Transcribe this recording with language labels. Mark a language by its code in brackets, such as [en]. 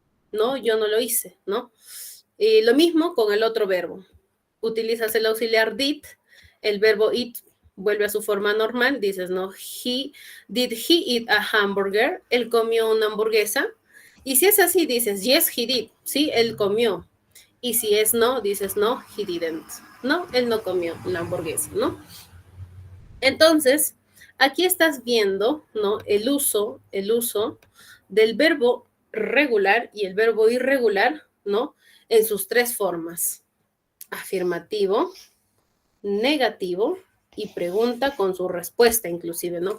[es] No, yo no lo hice, ¿no? Y lo mismo con el otro verbo. Utilizas el auxiliar did, el verbo eat vuelve a su forma normal, dices, no, [en] did he eat a hamburger? [es] Él comió una hamburguesa. Y si es así, dices, [en] yes, he did. [es] Sí, él comió. Y si es no, dices, [en] no, he didn't. [es] No, él no comió la hamburguesa, ¿no? Entonces, aquí estás viendo, ¿no? El uso del verbo regular y el verbo irregular, ¿no? En sus tres formas. Afirmativo, negativo y pregunta con su respuesta inclusive, ¿no?